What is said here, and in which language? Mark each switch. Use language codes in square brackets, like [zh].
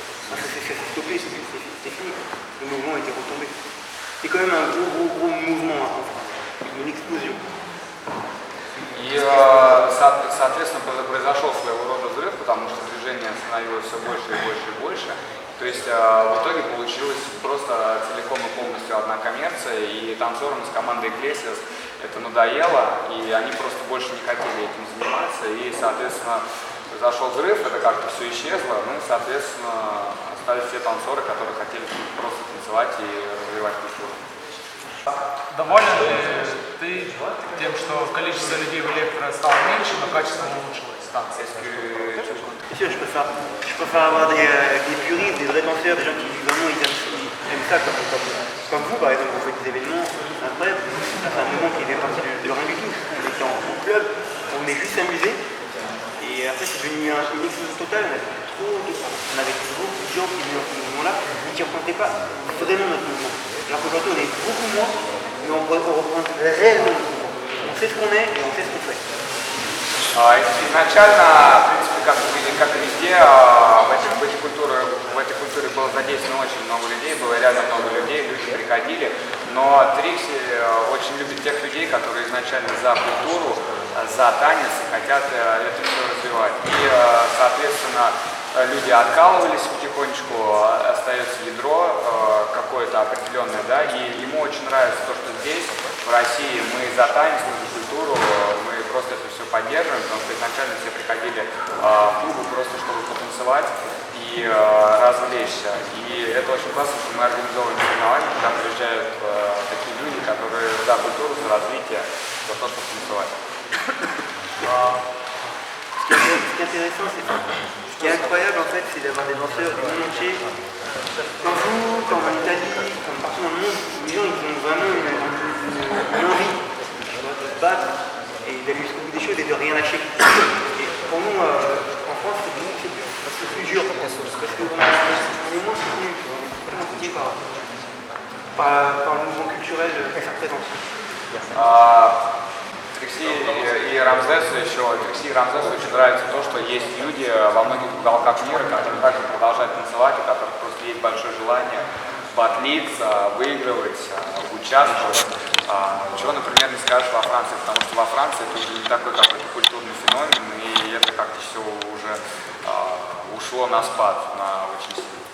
[fr] Ça s'est stoppé, c'était fini. Le mouvement était retombé. C'est quand même un gros mouvement en France, une explosion. [ru] И, соответственно, произошел своего рода взрыв, потому что движение становилось все больше и больше и больше. То есть в итоге получилась просто целиком и полностью одна коммерция, и танцорам из команды Iglesias это надоело, и они просто больше не хотели этим заниматься, и, соответственно, произошел взрыв, это как-то все исчезло, ну и, соответственно, остались те танцоры, которые хотели просто танцевать и развивать культуру. Доволен ли ты тем, что количество людей в электро стало меньше, но качество улучшилось станции? [fr] Bien sûr, je préfère avoir des puristes, des vrais danseurs, des gens qui vraiment ils aiment ça, comme vous par exemple, vous faites des événements incroyables, c'est un mouvement qui fait partie de rien du tout. On était en club, on venait juste s'amuser, et après c'est devenu une explosion totale, on avait beaucoup de gens qui venaient dans ce mouvement-là, et qui ne représentaient pas vraiment notre mouvement. Alors qu'aujourd'hui on est beaucoup moins, mais on représente réellement notre mouvement. On sait ce qu'on est et on sait ce qu'on fait. [ru] Изначально, в принципе, как и везде, в этой культуре было задействовано очень много людей, было реально много людей, люди приходили, но Трикси очень любит тех людей, которые изначально за культуру, за танец и хотят это все развивать. И, соответственно, люди откалывались потихонечку, остается ядро какое-то определенное, да, и ему очень нравится то, что здесь, в России, мы за танец, мы за культуру, мы просто это все поддерживаем, потому что изначально все приходили в клубы просто, чтобы потанцевать и развлечься. И это очень классно, что мы организовываем соревнования, когда приезжают такие люди, которые за культуру, за развитие, за то, чтобы танцевать. [fr] Ce qui est intéressant, c'est ce qui est incroyable en fait, c'est d'avoir des danseurs du monde entier. Comme vous, comme en Italie, comme partout dans le monde, les gens ils ont vraiment une envie de se battre et d'aller jusqu'au bout des choses et de rien lâcher. Et pour nous, en France, c'est plus dur parce qu'on est moins soutenu, on est complètement soutenu par le mouvement culturel que ça représente. [ru] Трикси и Рамзесу очень нравится то, что есть люди во многих уголках мира, которые также продолжают танцевать, у которых просто есть большое желание батлиться, выигрывать, участвовать. Чего, например, не скажешь во Франции, потому что во Франции это уже не такой какой-то культурный феномен, и это как-то все уже ушло на спад, на очень сильно.